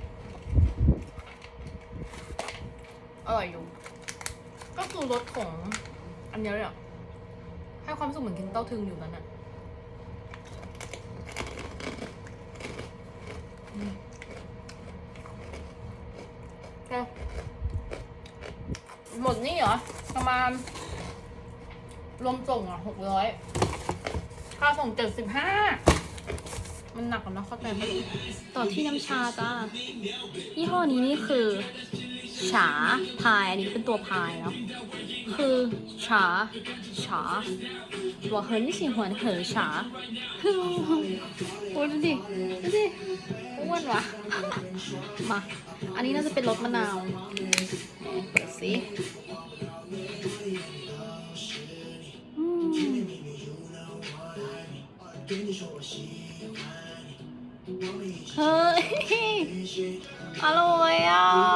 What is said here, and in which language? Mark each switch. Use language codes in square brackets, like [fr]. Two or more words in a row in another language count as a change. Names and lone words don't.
[th] อร่อยอยู่ก็คือรสของอันเนี้ยเลยอ่ะให้ความรู้สึกเหมือนกินเต้าถึงอยู่นั้นอ่ะหมดนี่เหรอประมาณรวมส่งอ่ะ600ค่าส่ง 75มันหนักกว่านะเข้าใจไหมต่อที่น้ำชาจ้ายี่ห้อนี้นี่คือฉาพายอันนี้เป็นตัวพายเนาะคือฉา [zh] 我很喜欢喝茶 [th] โอ้ยดูดิอ้วนวะมาอันนี้น่าจะเป็นรสมะนาวเปิดสิเฮ้ยอร่อยอ่ะ